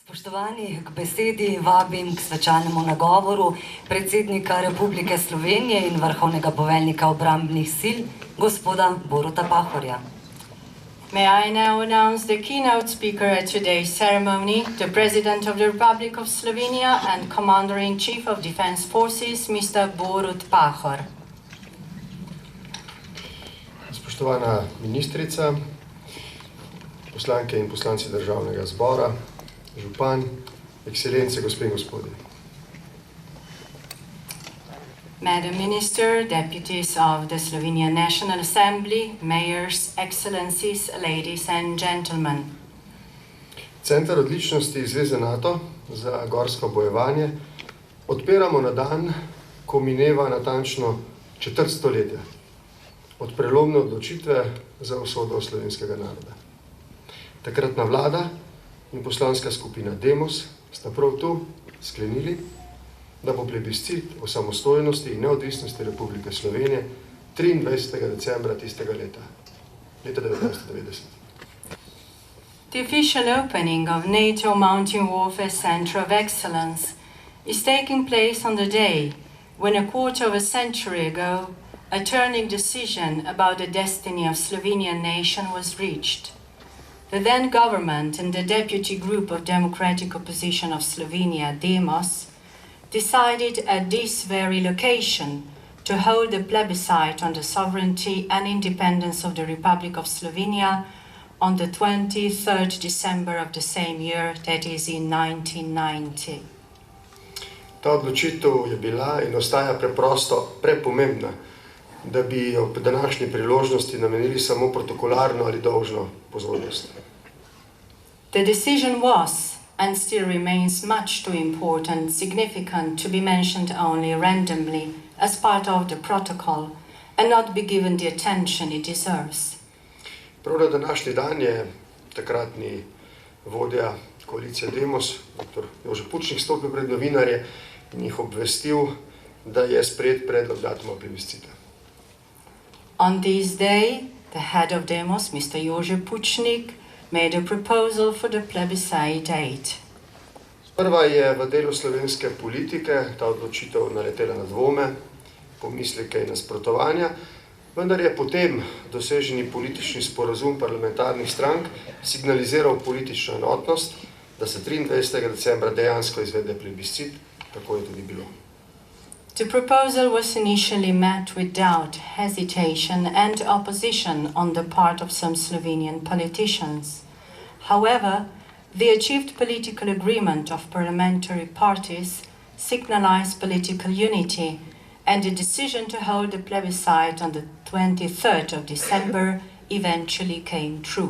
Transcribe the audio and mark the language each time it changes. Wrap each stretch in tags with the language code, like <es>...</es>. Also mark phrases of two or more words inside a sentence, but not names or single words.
<sl>Spoštovani, k besedi vabim k svečanemu nagovoru predsednika Republike Slovenije in vrhovnega poveljnika obrambnih sil, gospoda Boruta Pahorja.</sl> <en>May I now announce the keynote speaker at today's ceremony, the President of the Republic of Slovenia and Commander-in-Chief of Defense Forces, Mr. Borut Pahor.</en> <sl>Spoštovana ministrica, poslanke in poslanci državnega zbora, župan, ekscelence, gospe in gospodje.</sl> <en>Madam Minister, deputies of the Slovenian National Assembly, mayors, excellencies, ladies and gentlemen.</en> <sl>Centra odličnosti Zveze NATO za gorsko bojevanje odpiramo na dan, ko mineva natančno 400 stoletja od prelomne odločitve za usodo slovenskega naroda. Takratna vlada in poslanska skupina Demos sta prav tu sklenili, da bo plebiscit o samostojnosti in neodvisnosti Republike Slovenije 23. decembra tistega leta 1990.</sl> <en>The official opening of NATO Mountain Warfare Center of Excellence is taking place on the day when a quarter of a century ago a turning decision about the destiny of Slovenian nation was reached. The then government and the deputy group of Democratic Opposition of Slovenia, Demos, decided at this very location to hold a plebiscite on the sovereignty and independence of the Republic of Slovenia on the 23rd December of the same year, that is in 1990.</en> <sl>Ta odločitev je bila in ostaja preprosto prepomembna, da bi ob današnji priložnosti namenili samo protokolarno ali dolžno pozornost.</sl> <en>The decision was and still remains much too important, significant to be mentioned only randomly as part of the protocol and not be given the attention it deserves.</en> <sl>Prav na današnji dan je takratni vodja koalicije Demos, dr. Jože Pučnik, stopil pred novinarje in jih obvestil, da je sprejet predlog datuma plebiscita.</sl> <en>On this day, the head of Demos, Mr. Jože Pučnik, made a proposal for the plebiscite date.</en> <sl>Sprva je v delu slovenske politike ta odločitev naletela na dvome, pomisleke in nasprotovanja, vendar je potem doseženi politični sporazum parlamentarnih strank signaliziral politično enotnost, da se 23. decembra dejansko izvede plebiscit, tako je tudi bilo.</sl> <en>The proposal was initially met with doubt, hesitation and opposition on the part of some Slovenian politicians. However, the achieved political agreement of parliamentary parties signalized political unity, and the decision to hold the plebiscite on the 23rd of December eventually came true.</en>